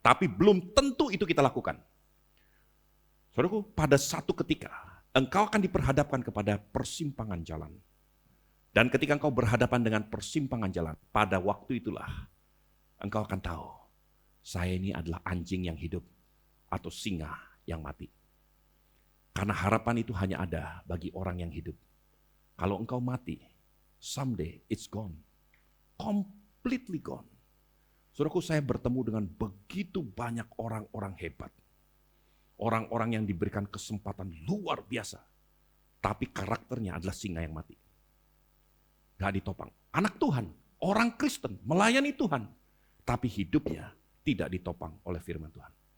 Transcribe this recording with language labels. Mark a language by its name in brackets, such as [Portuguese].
[Indonesian] Tapi belum tentu itu kita lakukan. Saudaraku, pada satu ketika, engkau akan diperhadapkan kepada persimpangan jalan. Dan ketika engkau berhadapan dengan persimpangan jalan, pada waktu itulah, engkau akan tahu, saya ini adalah anjing yang hidup atau singa yang mati. Karena harapan itu hanya ada bagi orang yang hidup. Kalau engkau mati, [English] someday it's gone. Completely gone. [Indonesian] Saudaraku, saya bertemu dengan begitu banyak orang-orang hebat. Orang-orang yang diberikan kesempatan luar biasa. Tapi karakternya adalah singa yang mati. Gak ditopang. Anak Tuhan, orang Kristen, melayani Tuhan. Tapi hidupnya tidak ditopang oleh firman Tuhan.